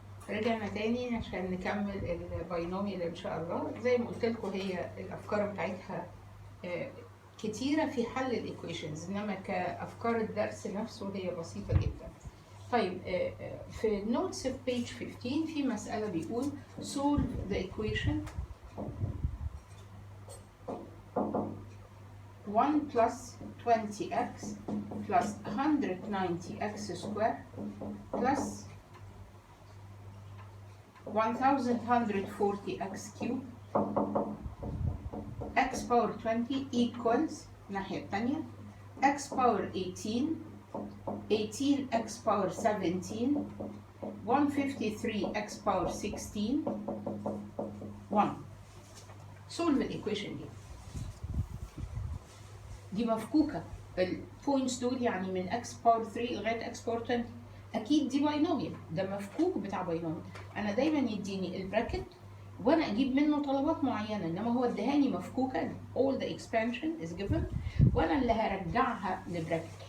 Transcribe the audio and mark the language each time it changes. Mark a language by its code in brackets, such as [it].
[ar] رجعنا تاني عشان نكمل الباينوميال ان شاء الله. زي ما قلت لكم هي الافكار بتاعتها كتيره في حل الايكويشنز، انما كافكار الدرس نفسه هي بسيطه جدا. طيب في النوتس في بيج 15 في مساله بيقول [en] solve the equation 1 plus 20x plus 190x square plus 1140x cube x power 20 equals [ar] الناحية التانية [en] x power 18 18x power 17 153x power 16 1. solve equation [ar] دي مفكوكة. البوينتس دول يعني من x power 3 لغاية x power 20. اكيد دي باينوميال، ده مفكوك بتاع باينوميال. انا دايما يديني البراكت وانا اجيب منه طلبات معينه، انما هو ادهاني مفكوكه [en] all the expansion is given [ar] وانا اللي هرجعها لبراكت.